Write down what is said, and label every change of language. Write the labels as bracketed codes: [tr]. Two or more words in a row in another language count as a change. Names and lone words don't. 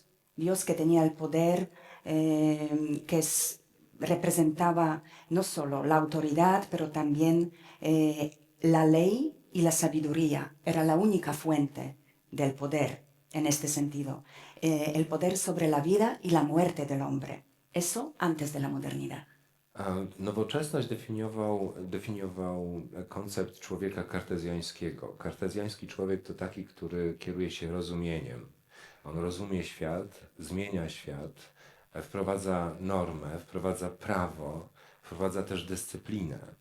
[es] Dios que tenía el poder, representaba no solo la autoridad, pero también la ley y la sabiduría. Era la única fuente del poder en este sentido. El poder sobre la vida y la muerte del hombre. Eso antes de la modernidad. [pl] Nowoczesność definiował koncept człowieka kartezjańskiego. Kartezjański człowiek to taki, który kieruje się rozumieniem. On rozumie świat, zmienia świat, wprowadza normę, wprowadza prawo, wprowadza też dyscyplinę.